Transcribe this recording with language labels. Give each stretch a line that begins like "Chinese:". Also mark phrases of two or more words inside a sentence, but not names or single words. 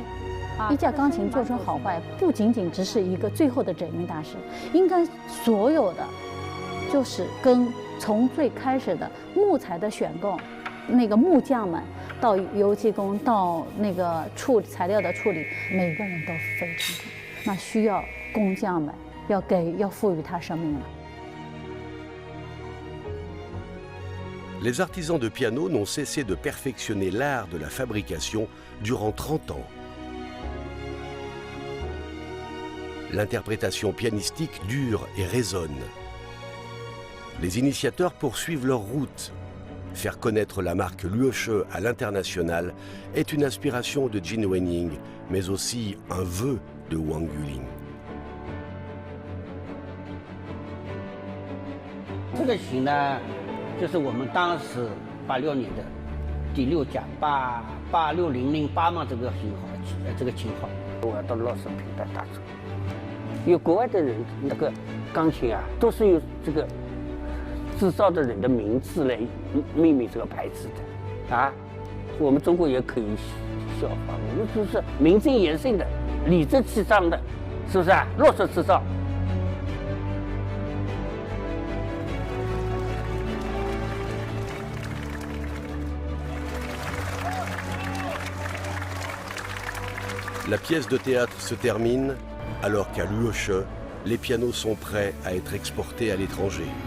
Chinese: 一架钢琴做成好坏，不仅仅只是一个最后的整音大师，应该所有的，就是从最开始的木材的选购，那个木匠们。到油漆工，到那个材料的处理，每个人都非常好。那需要工匠们要赋予它生命了。
French: Les artisans de piano n'ont cessé de perfectionner l'art de la fabrication durant 30 ans. L'interprétation pianistique dure et résonne. Les initiateurs poursuivent leur route. Faire connaître la marque l'UESche à l'international est une aspiration de Jin Wenying, mais aussi un vœu de Wang Yueling.
Chinese: 这个琴呢，就是我们当时86年的第6架86008嘛，这个型号，这个琴号，我要到洛氏品牌打折。因为国外的人那个钢琴啊，都是有这个。制造的人的名字来命名这个牌子的，啊，我们中国也可以效仿，我们就是名正言顺的、理直气壮的，是不是啊？洛氏制造。
French: La pièce de théâtre se termine alors qu'à l'UESche, les pianos sont prêts à être exportés à l'étranger.